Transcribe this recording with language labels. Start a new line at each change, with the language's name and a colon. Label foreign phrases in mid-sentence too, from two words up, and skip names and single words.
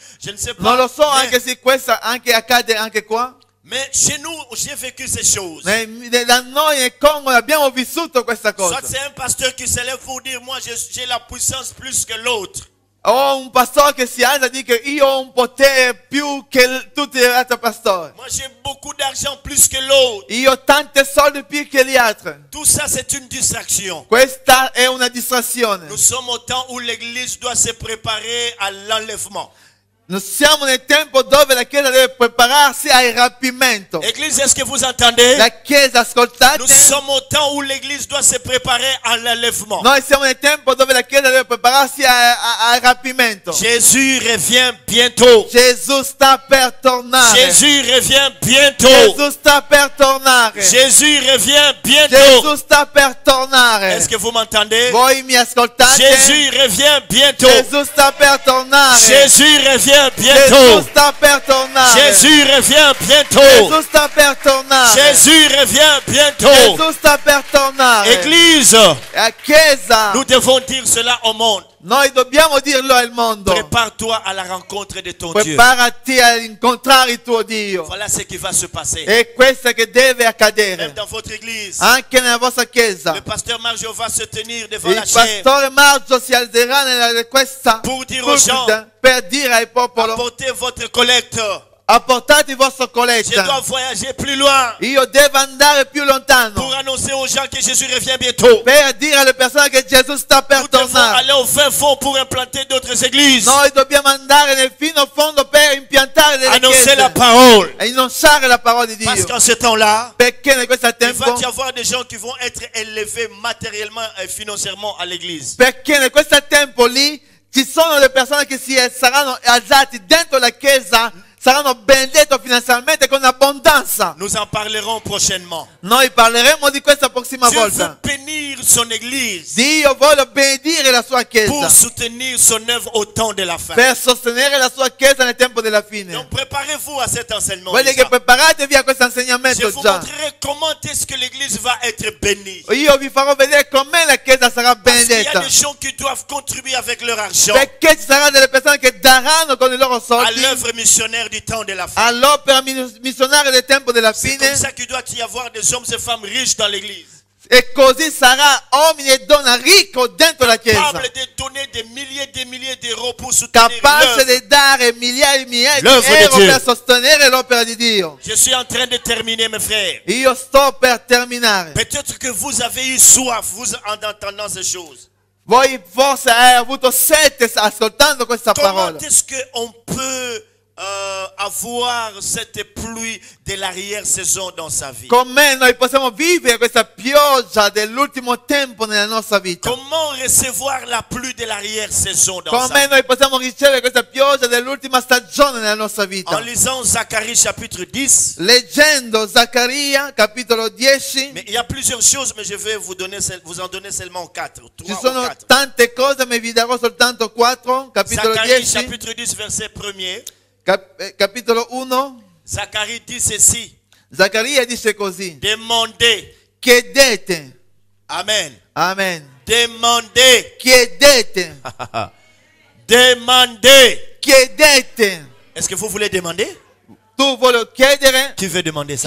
French: Je ne sais pas.
Italian: Non lo so
French: Mais-
Italian: anche se questo anche accade anche qua.
French: Mais chez nous, j'ai vécu ces choses.
Italian: Da noi nel Congo abbiamo vissuto questa cosa.
French: Soit c'est un pasteur qui s'élève pour dire, moi j'ai la puissance plus que l'autre.
Italian: O un pastore che si alza e dice io ho un potere più che tutti gli altri pastori.
French: Moi j'ai beaucoup d'argent plus que l'autre.
Italian: Io ho tanti soldi più che gli altri.
French: Tout ça c'est une distraction.
Italian: Questa è una distrazione.
French: Nous sommes au temps où l'église doit se préparer à l'enlèvement.
Italian: Noi siamo nel tempo dove la Chiesa deve prepararsi al rapimento.
French: Église, est-ce que vous entendez?
Italian: La Chiesa, ascoltate,
French: Nous sommes au temps où l'église doit se préparer à l'enlèvement.
Italian: noi siamo nel tempo dove la Chiesa deve prepararsi al rapimento.
French: Jésus revient bientôt.
Italian: Gesù sta per tornare.
French: Jésus revient bientôt.
Italian: Gesù sta per tornare.
French: Jésus revient bientôt.
Italian: Gesù sta per tornare.
French: Est-ce que vous m'entendez?
Italian: Voi mi ascoltate?
French: Jésus revient bientôt.
Italian: Gesù sta per tornare. tornare.
French: Jésus revient
Italian: Gesù
French: bientôt.
Italian: sta per tornare.
French: Jésus revient bientôt.
Italian: Gesù sta per tornare.
French: Jésus revient bientôt.
Italian: Gesù sta per tornare.
French: Église,
Italian: La Chiesa,
French: nous devons dire cela au monde.
Italian: noi dobbiamo dirlo al mondo.
French: Prépare-toi à la rencontre de ton Dieu.
Italian: Preparati a incontrare il tuo Dio.
French: Voilà ce qui va se passer.
Italian: È questo che deve accadere.
French: Même dans votre église,
Italian: Anche nella vostra Chiesa.
French: le pasteur Marjo va se tenir devant la
Italian: Il
French: chair
Italian: pastore Maggio si alzerà nella questa
French: pour dire aux gens,
Italian: pulpito per dire al popolo:
French: apportez votre collecte.
Italian: apportate il vostro
French: Je dois
Italian: colletta.
French: voyager plus loin
Italian: Io devo andare più
French: pour
Italian: lontano
French: annoncer aux gens que Jésus revient bientôt.
Italian: per dire alle persone che Gesù sta per
French: Nous devons
Italian: tornare.
French: aller au fin fond pour implanter d'autres églises.
Italian: Noi dobbiamo andare nel fino fondo per impiantare delle
French: Annoncer la
Italian: chiese
French: parole.
Italian: e annunciare la parola di
French: Parce
Italian: Dio.
French: qu'en ce temps-là,
Italian: Perché in questo
French: il
Italian: tempo,
French: va y avoir des gens qui vont être élevés matériellement et financièrement à l'église.
Italian: perché in questo tempo lì ci sono le persone che saranno alzati dentro la chiesa, saranno benedette finanziariamente con abbondanza.
French: Nous en parlerons prochainement.
Italian: Noi parleremo di questa prossima
French: Dieu veut
Italian: volta.
French: bénir son église
Italian: Dio vuole benedire la sua
French: pour
Italian: chiesa
French: soutenir son œuvre au temps de la fin.
Italian: per sostenere la sua chiesa nel tempo della fine.
French: Donc préparez-vous à cet enseignement.
Italian: Voglio
French: déjà.
Italian: che preparatevi a questo
French: Je
Italian: insegnamento
French: vous
Italian: già.
French: montrerai comment est-ce que l'église va être bénie.
Italian: Io vi farò vedere com'è la chiesa sarà
French: Parce qu'il y a
Italian: benedetta.
French: des gens qui doivent contribuer avec leur argent
Italian: Perché ci saranno delle persone che daranno con i loro
French: à
Italian: soldi
French: l'œuvre missionnaire du temps de la fin.
Italian: all'opera missionaria del tempo della
French: C'est
Italian: fine.
French: comme ça qu'il doit y avoir des hommes et femmes riches dans l'église,
Italian: E così sarà uomini e donne ricchi dentro la chiesa,
French: capables de donner des milliers d'euros pour soutenir
Italian: capaci
French: l'œuvre.
Italian: di dare migliaia e migliaia di
French: L'œuvre di
Italian: euro Dio. per sostenere l'opera di Dio.
French: Je suis en train de terminer, mes frères.
Italian: Io sto per terminare.
French: Peut-être que vous avez eu soif, vous en entendant ces choses.
Italian: Voi forse avete avuto sete ascoltando questa
French: Comment
Italian: parola.
French: est-ce qu'on peut avoir cette pluie de l'arrière-saison dans sa vie?
Italian: Come noi possiamo vivere questa pioggia dell'ultimo tempo nella nostra vita?
French: Comment recevoir la pluie de l'arrière-saison dans sa
Italian: Come
French: vie?
Italian: noi possiamo ricevere questa pioggia dell'ultima stagione nella nostra vita?
French: En lisant Zacharie chapitre 10,
Italian: Leggendo Zaccaria capitolo 10,
French: mais il y a plusieurs choses, mais je vais vous en donner seulement 4.
Italian: ci
French: 3 ou
Italian: sono
French: 4.
Italian: tante cose, ma vi darò soltanto 4. Capitolo
French: Zacharie 10, chapitre 10, verset 1er.
Italian: capitolo 1,
French: Zacharie dit ceci.
Italian: Zaccaria dice così:
French: Demandez.
Italian: chiedete,
French: Amen.
Italian: amen,
French: Demandez.
Italian: chiedete,
French: Demandez.
Italian: chiedete.
French: Est-ce que vous voulez demander?
Italian: Tu vuoi chiedere?
French: Qui veut demander ça?